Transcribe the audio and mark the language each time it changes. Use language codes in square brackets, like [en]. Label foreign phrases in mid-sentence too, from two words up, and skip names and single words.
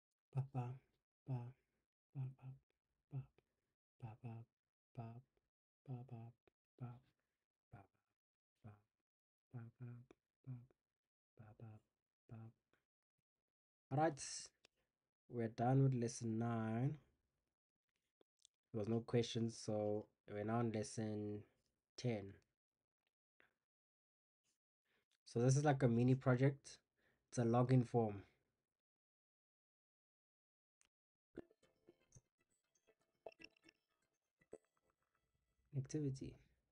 [en] Ba ba ba ba ba ba ba ba ba ba ba ba ba ba ba ba ba ba ba. All right, we're done with lesson 9. There was no questions, so we're now on lesson 10. So this is like a mini project. It's a login form activity.